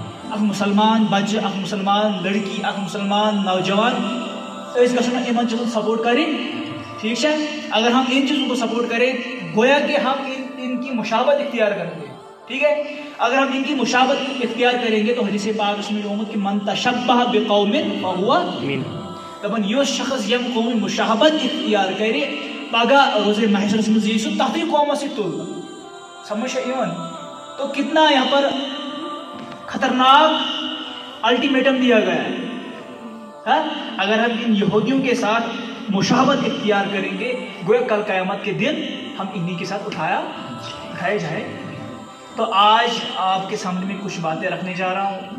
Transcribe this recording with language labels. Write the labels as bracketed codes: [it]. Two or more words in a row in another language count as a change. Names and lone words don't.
[ur] اک مسلمان بچہ، اک مسلمان لڑکی، اک مسلمان نوجوان اس گھن ان چیزوں سپورٹ کریں، ٹھیک ہے۔ اگر ہم ان چیزوں کو سپورٹ کریں، گویا کہ ہم ان کی مشابہت اختیار کرتے ہیں، ٹھیک ہے۔ اگر ہم ان کی مشابہت اختیار کریں گے تو حدیث پاک اس میں آمد کہ [ar] من تشبہ بقوم فہو منہم، [ks] دپن یس شخص یم قوم مشابہت [ur] اختیار کرے [ks] پگہ روز محشرس مز یہ سہ تتھی قوم سی تل، سمجھ یوان۔ [ur] تو کتنا یہاں پر خطرناک الٹیمیٹم دیا گیا ہے۔ اگر ہم ان یہودیوں کے ساتھ مشابہت اختیار کریں گے، گویا کل قیامت کے دن ہم انہی کے ساتھ اٹھائے جائیں۔ تو آج آپ کے سامنے میں کچھ باتیں رکھنے جا رہا ہوں۔